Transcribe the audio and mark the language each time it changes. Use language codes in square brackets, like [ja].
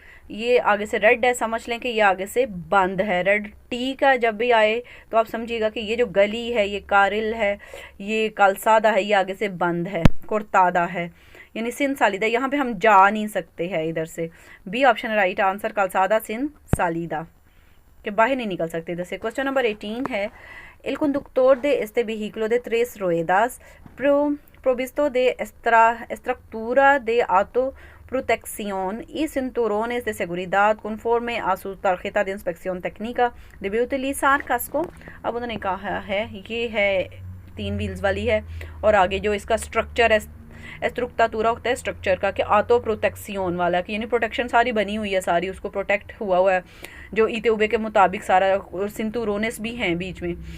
[hi] ये आगे से रेड है, समझ लें कि ये आगे से बंद है। रेड टी का जब भी आए तो आप समझिएगा कि ये जो गली है, ये कारिल है, ये कालसादा है, ये आगे से बंद है, कुर्तादा है, यानी सिन सालिदा। यहाँ पे हम जा नहीं सकते हैं इधर से। बी ऑप्शन है राइट आंसर, कालसादा सिन सालिदा, कि बाहर नहीं निकल सकते इधर से। [es] क्वेश्चन नंबर 18 है El conductor de este vehículo de tres ruedas provisto de estructura de autoprotección y cinturones de seguridad conforme a su tarjeta de inspección técnica debe utilizar casco। [hi] अब उन्होंने कहा है ये है 3 व्हील्स वाली है और आगे जो इसका स्ट्रक्चर है, एस्ट्रुक्तातूरा होता है स्ट्रक्चर का, कि ऑटो प्रोटेक्शन वाला, कि यानी प्रोटेक्शन सारी बनी हुई है, सारी उसको प्रोटेक्ट हुआ है जो ईतेउबे के मुताबिक सारा, और सिंतुरोनेस भी हैं बीच में।